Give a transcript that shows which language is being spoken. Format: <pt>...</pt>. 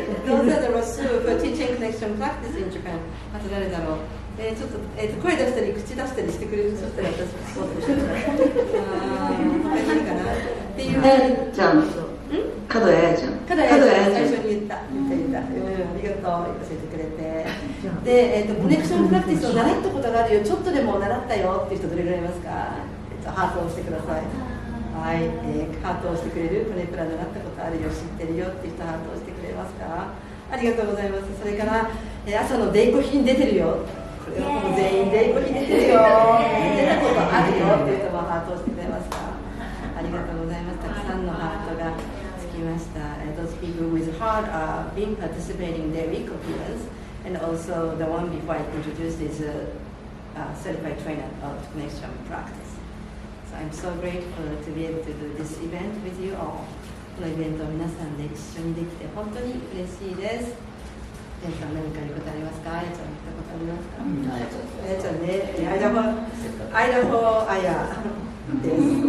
<en>Those are the rasul for teaching connection practice in Japan.</en> <ja>あと誰だろう。ちょっと、声出したり口出したりしてくれる。そしたら私そうとしてください。他にいるかな。っていう。ちゃん。角谷あやちゃん。角谷あやちゃん最初に言った。ありがとう教えてくれて。で、コネクションプラクティスを習ったことがあるよ。ちょっとでも習ったよっていう人どれぐらいいますか。ハートを押してください。はい、ハートを押してくれる。コネプラ習ったことあるよ、知ってるよっていう人ハートを押してくれますか。ありがとうございます。それから、朝のデイコヒに出てるよ。これはもう全員デイコヒ出てるよ。出たことあるよっていう人もハートを押してくれますか。ありがとうございます。たくさんのハートがつきました。</ja> <en>Those people with heart are being participating in their Coherence, and also the one before I introduced is a certified trainer of connection practice.So I'm so grateful to be able to do this event with you all.</en> <ja>このイベントを皆さんで一緒にできて本当に嬉しいです。皆さん何か言うことありますか？あやちゃん言ったことありますか？あやちゃんね、アイダホあやです。</ja>